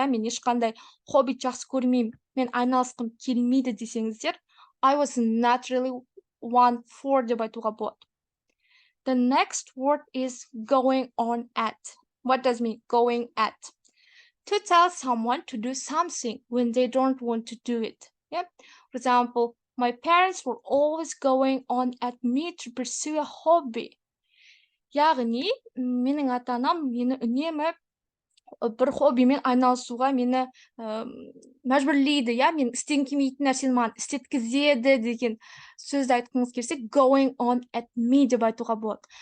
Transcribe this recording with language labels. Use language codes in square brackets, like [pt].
[kk] Yeah, мен ешқандай хобби жақсы көрмеймін. Мен айналысқым келмейді десеңіздер, [en] I was not really one for [kk] деп айтуға болады. [en] The next word is going on at. What does it mean, going at? To tell someone to do something when they don't want to do it. Yeah. For example, my parents were always going on at me to pursue a hobby. [kk] Яғни, менің ата-анам мені үнемі бір хоббимен айналысуға мені мәжбүрлейді, я, мен істегім келмейтін нәрсені маған істеткізеді деген сөзді айтқыңыз келсе, [en] going on at me [kk] деп айтуға болады.